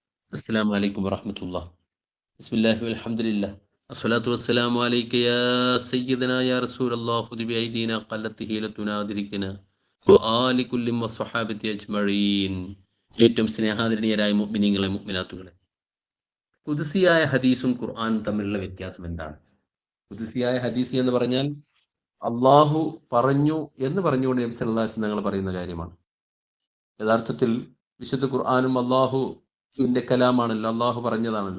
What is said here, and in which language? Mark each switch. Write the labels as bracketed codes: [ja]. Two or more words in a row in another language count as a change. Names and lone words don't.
[ar] السلام عليكم ورحمة الله. بسم الله والحمد لله. الصلاة والسلام عليك يا سيدنا يا رسول الله. خذ بأيدينا قلت هيلتنا أدركنا وآل كل وصحابة أجمعين. [ml] ഏറ്റവും സ്നേഹാദരണീയരായ മുഅ്മിനീങ്ങളെ മുഅ്മിനാത്തുകളെ, ഖുദ്സിയായ ഹദീസും ഖുർആനും തമ്മിലുള്ള വ്യത്യാസം എന്താണ്? ഖുദ്സിയായ ഹദീസ് എന്ന് പറഞ്ഞാൽ അള്ളാഹു പറഞ്ഞു എന്ന് പറഞ്ഞുകൊണ്ട് നബി [ar] صلى الله عليه وسلم [ml] തങ്ങൾ പറയുന്ന കാര്യമാണ്. യഥാർത്ഥത്തിൽ വിശുദ്ധ ഖുർആനും അള്ളാഹുവിന്റെ കലാമാണല്ലോ, അള്ളാഹു പറഞ്ഞതാണല്ലോ.